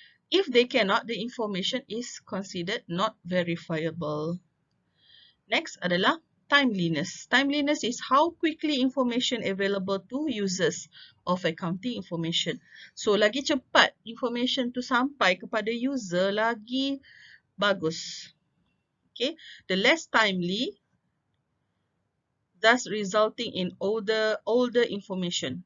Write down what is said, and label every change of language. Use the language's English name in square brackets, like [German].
[English] If they cannot, the information is considered not verifiable. [Malay] Next adalah timeliness. [English] Timeliness is how quickly information available to users of accounting information. [Malay] So, lagi cepat information tu sampai kepada user, lagi bagus. [English] Okay, the less timely, thus resulting in older information.